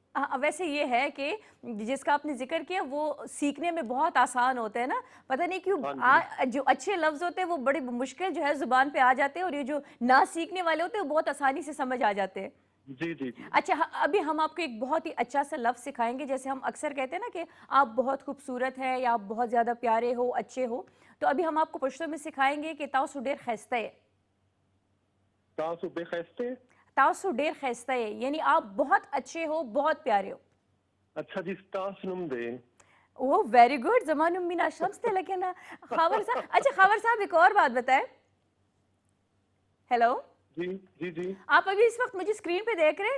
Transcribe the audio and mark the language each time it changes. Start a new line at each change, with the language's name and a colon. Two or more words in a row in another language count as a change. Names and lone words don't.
Urdu: ویسے یہ ہے کہ جس کا آپ نے ذکر کیا وہ سیکھنے میں بہت آسان ہوتا ہے نا, پتہ نہیں کیوں جو اچھے لفظ ہوتے ہیں وہ بڑی مشکل جو ہے زبان پہ آ جاتے ہیں, اور یہ جو نہ سیکھنے والے ہوتے ہیں وہ بہت آسانی سے سمجھ آ جاتے ہیں. جی جی جی. اچھا ابھی ہم آپ کو ایک بہت ہی اچھا سا لفظ سکھائیں گے, جیسے ہم اکثر کہتے ہیں نا کہ آپ بہت خوبصورت ہیں یا آپ بہت زیادہ پیارے ہو, اچھے ہو, تو ابھی ہم آپ کو پشتو میں سکھائیں گے کہ
Pashto: تاسو ډیر خیسته
Urdu: ہے.
Pashto: تاسو بے خیستے, تاسو ډیر خیسته
Urdu: ہے یعنی آپ بہت اچھے ہو, بہت پیارے ہو. اچھا جی,
Pashto: تاسو نم دے.
Urdu: وہ
English: very good,
Urdu: زمان مینا شمس تھے. لیکن خاور صاحب, اچھا خاور صاحب ایک اور بات بتائیں. ہیلو جی جی جی آپ ابھی اس وقت مجھے اسکرین پہ دیکھ رہے ہیں؟